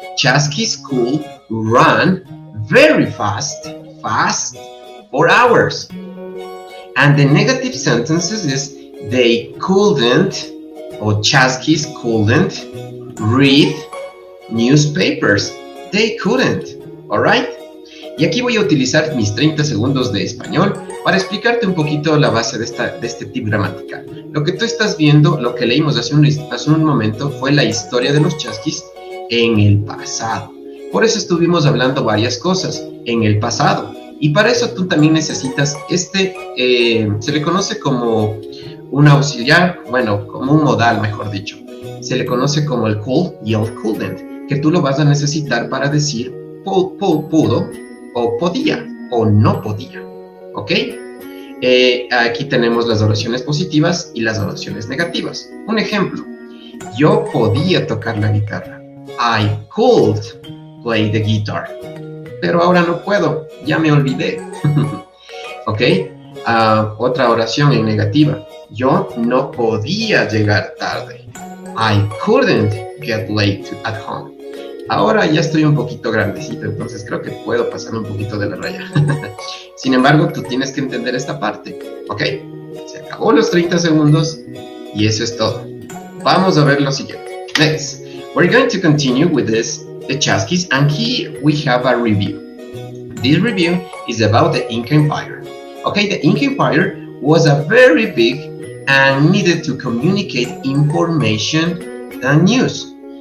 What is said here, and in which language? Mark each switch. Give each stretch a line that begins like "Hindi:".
English: Chasquis could run very fast for hours. And the negative sentences is they couldn't, or Chasquis couldn't read newspapers. They couldn't, all right?
Spanish: Y aquí voy a utilizar mis 30 segundos de español para explicarte un poquito la base de este tip gramatical. Lo que tú estás viendo, lo que leímos hace un momento, fue la historia de los chasquis en el pasado. Por eso estuvimos hablando varias cosas en el pasado. Y para eso tú también necesitas se le conoce como un auxiliar, bueno, como un modal, mejor dicho. Se le conoce como el could y el couldn't, que tú lo vas a necesitar para decir pudo, o podía, o no podía, ¿ok? Aquí tenemos las oraciones positivas y las oraciones negativas. Un ejemplo, yo podía tocar la guitarra.
English: I could play the guitar.
Spanish: Pero ahora no puedo, ya me olvidé. ¿Ok? Otra oración en negativa. Yo no podía llegar tarde.
English: I couldn't get late at home.
Spanish: Ahora ya estoy un poquito grandecito, entonces creo que puedo pasar un poquito de la raya. Sin embargo, tú tienes que entender esta parte. ¿Ok? Se acabó los 30 segundos y eso es todo. Vamos a ver lo siguiente.
English: Next, we're going to continue with the Chasquis, and here we have a review. This review is about the Inca Empire. Okay, the Inca Empire was a very big and needed to communicate information and news.